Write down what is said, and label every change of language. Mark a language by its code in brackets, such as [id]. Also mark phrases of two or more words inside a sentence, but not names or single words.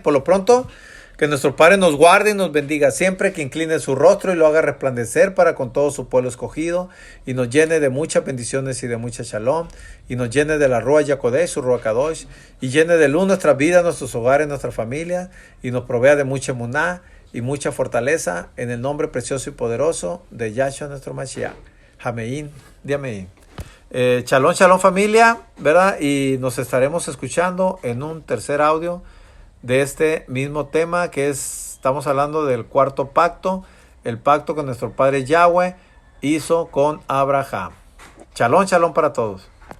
[es] Por lo pronto, que nuestro Padre nos guarde y nos bendiga siempre, que incline su rostro y lo haga resplandecer para con todo su pueblo escogido, y nos llene de muchas bendiciones y de mucha shalom, y nos llene de la [he] רוח הקודש, [es] su [he] רוח קדוש, [es] y llene de luz nuestras vidas, nuestros hogares, nuestra familia, y nos provea de mucha emuná y mucha fortaleza, en el nombre precioso y poderoso de Yahshua nuestro Mashiach. Ameín, de Ameín. [he] שלום, שלום [es] familia, ¿verdad? Y nos estaremos escuchando en un tercer audio de este mismo tema, que estamos hablando del cuarto pacto, el pacto que nuestro Padre Yahweh hizo con Abraham. [he] שלום, שלום [es] para todos.